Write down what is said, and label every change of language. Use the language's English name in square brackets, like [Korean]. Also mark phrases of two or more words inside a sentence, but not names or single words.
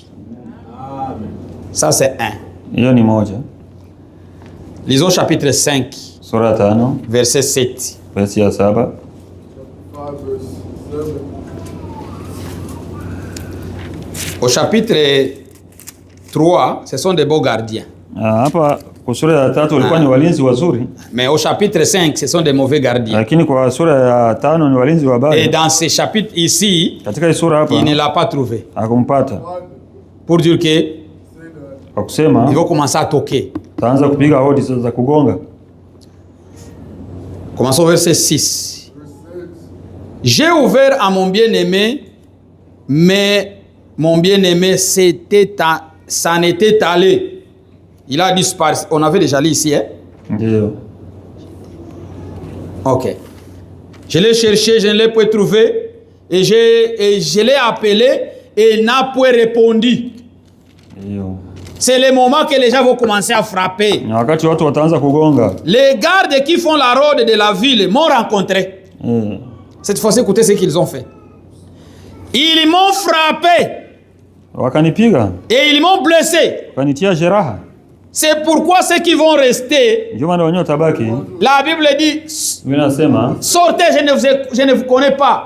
[French] Ça c'est un. Lisons chapitre 5, verset 7. Verset 7. Au chapitre 3, ce sont des beaux gardiens. [Swahili] Hapa kwa sura ya 3 walikuwa ni walinzi wazuri. [French] Mais au chapitre 5, ce sont des mauvais gardiens. [Swahili] Lakini kwa sura ya 5 ni walinzi wabaya. [French] Et dans ce chapitre ici, [Swahili] katika sura hapa, [French] il ne l'a pas trouvé. [Swahili] Hakumpata. [French] Pour dire que [Swahili] kwa kusema [French] il va commencer à toquer. [Swahili] Taanza kupiga hodi za kugonga. [French] Commençons au verset 6. J'ai ouvert à mon bien-aimé, mais mon bien-aimé s'en était allé. Il a disparu. On avait déjà lu ici, hein? Yeah. Ok. Je l'ai cherché, je ne l'ai pas trouvé. Et je l'ai appelé et il n'a pas répondu. Yeah. C'est le moment que les gens vont commencer à frapper. [Swahili] Wakati watu wataanza kugonga. [French] Les gardes qui font la rôde de la ville m'ont rencontré. Yeah. Cette fois-ci, écoutez ce qu'ils ont fait. Ils m'ont frappé. [Swahili] Wakanipiga. [French] Et ils m'ont blessé. [Swahili] Wakanitia jeraha. [French] C'est pourquoi ceux qui vont rester, la Bible dit, sortez, je ne vous connais pas.